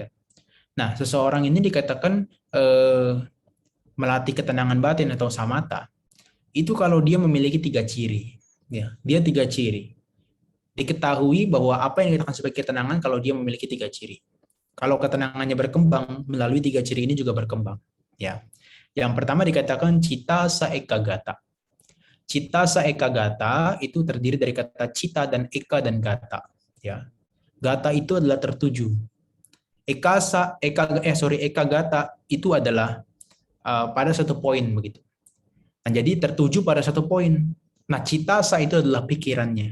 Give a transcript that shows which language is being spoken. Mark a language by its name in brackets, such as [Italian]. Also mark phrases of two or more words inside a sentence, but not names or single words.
[Indonesian] Nah, seseorang ini dikatakan melatih ketenangan batin atau samatha. Itu kalau dia memiliki 3 ciri. Ya, dia 3 ciri. Diketahui bahwa apa yang dikatakan sebagai ketenangan kalau dia memiliki 3 ciri. Kalau ketenangannya berkembang, melalui 3 ciri ini juga berkembang. Ya. Yang pertama dikatakan [Pali] cita sa ekagata. Cita sa ekagata [Indonesian] itu terdiri dari kata cita dan eka dan gata. Ya. Gata itu adalah tertuju. Ekagata itu adalah pada satu poin begitu. Nah, jadi tertuju pada satu poin. Nah, [Pali] cita sa [Indonesian] itu adalah pikirannya.